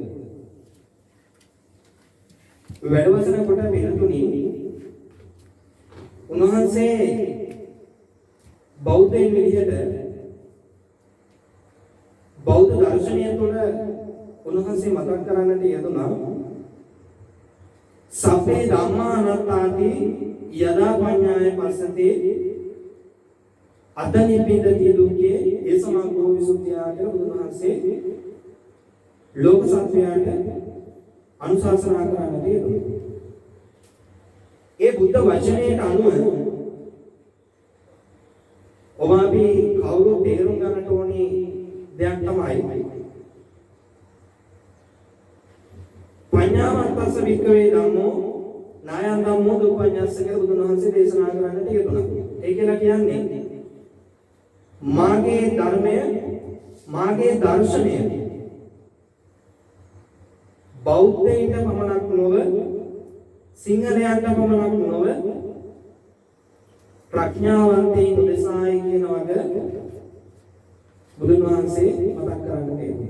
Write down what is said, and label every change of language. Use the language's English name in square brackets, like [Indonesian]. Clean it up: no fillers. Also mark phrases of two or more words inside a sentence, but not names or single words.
[Sinhala] වැඩවසන කොට මෙලතුණි උන්වහන්සේ බෞද්ධයන් විදිහට බෞද්ධ දර්ශනය තුළ උන්වහන්සේ මතක් කරන්නට යෙදුණා [Pali] සබ්බේ ධම්මා අනාත්තාති යදා පඤ්ඤාය පස්සතේ අදනිපින්දති දුක්ඛේ ඒ සමග්ගෝ විසුද්ධිය [Sinhala] කියලා බුදුහන්සේ ලෝක සත්‍යයට අනුශාසනා කරන්නට යෙදුණා. ඒ බුද්ධ වචනයට අනුව ඔබ අපි කවුරු තේරුම් ගන්නට ඕනේ දෙයක් තමයි [Pali] පඤ්ඤාවන්තස්ස වික්කවේ ධම්මෝ නායං ධම්මෝ දුප්පඤ්ඤස්ස [Sinhala] කියලා බුදුන් වහන්සේ දේශනා කරන්නට යෙදුණා. ඒ කියලා කියන්නේ මාගේ ධර්මය මාගේ දර්ශනය බෞද්ධයින්ට පමණක් නොව සිංහලයන්ට පමණක් නොව ප්‍රඥාවන්තයින් උදෙසායි කියන වගේ බුදුන් වහන්සේ මතක් කරන්න තියෙනවා.